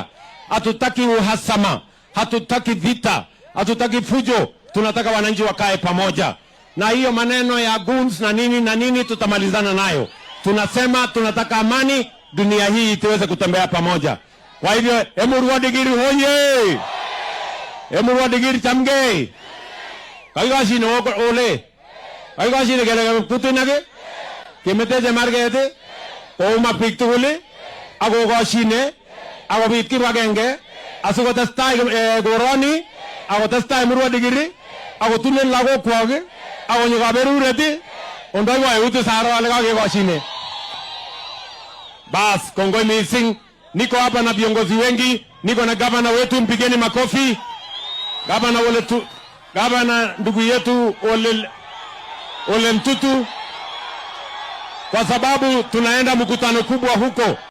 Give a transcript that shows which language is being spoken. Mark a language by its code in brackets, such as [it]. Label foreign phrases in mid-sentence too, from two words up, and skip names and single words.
[sw] Hatutaki uhasama, hatutaki vita, hatutaki fujo. Tunataka wananchi wakae pamoja. Na hiyo maneno ya goons na nini tutamalizana nayo. Tunasema tunataka amani, dunia hii tuweze kutembea pamoja. Kwa hivyo Emurua Digiri hoye. [kln] Emurua Digiri chamge. Kaikashine ole. Kaikashine kele kutinage. Kemeteje margete. Ouma biik tugul. Akokashine. Akobit kibagenge. Asikotestai koroni. Akotestai Emurua Digiri. Akotunen lagokwak. Akonyo kaberuret. Ondoi wayutu saro ale kakekashine. Bas, kongoi mising. [sw] Niko hapa na viongozi wengi. Niko na gavana wetu, mpigeni makofi. Gavana ndugu yetu Ole Ntutu, kwa sababu tunaenda mkutano kubwa huko.